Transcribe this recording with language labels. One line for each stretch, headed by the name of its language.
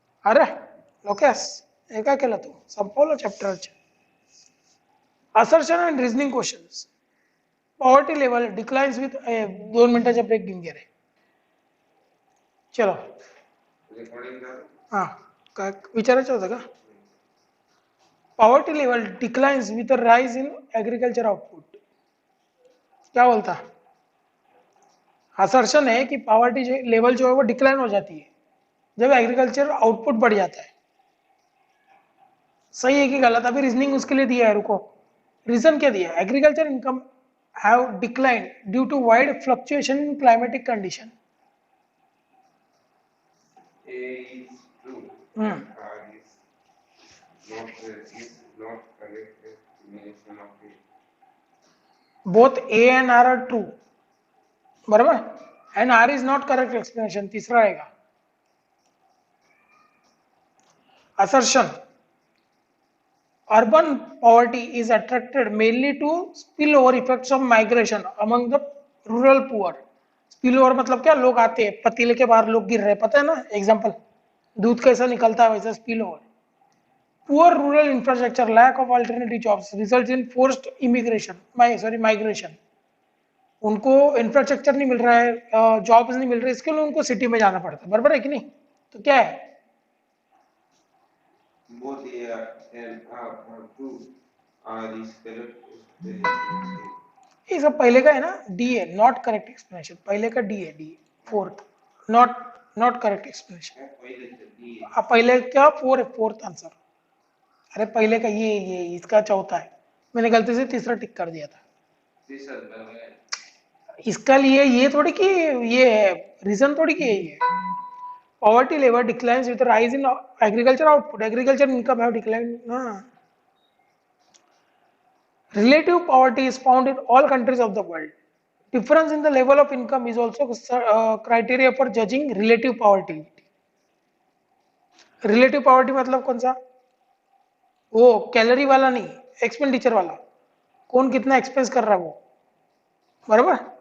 Marathi: अरे लोकेश, हे काय केलं तू? संपवलं चॅप्टरचे.
English: Assertion and reasoning questions. Poverty level declines with
Marathi: 2 मिनिटाचा ब्रेक घेऊन घ्या रे.
Hindi: चलो. रेकॉर्डिंग कर.
Marathi: हा, काय विचारायचं होतं का?
English: Poverty level declines with rise in agriculture output.
Hindi: क्या बोलता? असर्शन है कि पॉवर्टी लेवल जो है वो डिक्लाइन हो जाती है जब एग्रीकल्चर आउटपुट बढ़ जाता है. सही है कि गलत? अभी रीजनिंग उसके लिए दिया है, रुको. रीजन क्या दिया?
English: Agriculture income have decline due to wide fluctuation in climatic condition. A is true. Hmm. R is not correct explanation of it. Both A and R are true.
Hindi: बराबर.
English: and R is not correct explanation
Hindi: तीसरा आएगा.
English: Assertion. Urban poverty is attracted mainly to spillover effects of migration among the rural poor.
Hindi: Spillover मतलब क्या? लोग आते हैं, पतीले के बाहर लोग गिर रहे हैं, पता है ना? एग्जाम्पल, दूध कैसा निकलता है वैसा spillover.
English: Poor rural infrastructure, lack of alternative jobs results in forced immigration. Migration.
Hindi: उनको इंफ्रास्ट्रक्चर नहीं मिल रहा है, जॉब्स नहीं मिल रहे, इसके लिए उनको सिटी में जाना पड़ता है. बराबर है कि नहीं? तो क्या है?
English: Both A and R are true. R is correct explanation.
Hindi: ये सब पहले का है ना, डी है नॉट करेक्ट एक्सप्लेनेशन. पहले का डी है, D fourth. Not not correct explanation.
Marathi: पहिले तर D आहे.
Hindi: पहले क्या? फोर है, फोर्थ आंसर. अरे पहले का ये इसका चौथा है. मैंने गलती से तीसरा टिक कर दिया था.
Marathi: तिसरं बरोबर आहे.
Hindi: इसका लिए ये थोड़ी कि ये है रीजन, थोड़ी कि ये
English: Poverty level declines with rise in agriculture output. Agriculture income have decline. Relative poverty is found in all countries of the world. Difference in the level of income is also criteria for judging relative poverty.
Hindi: Relative poverty मतलब कौन सा? वो calorie वाला नहीं, expenditure वाला. कौन कितना expense कर रहा है वो. बराबर.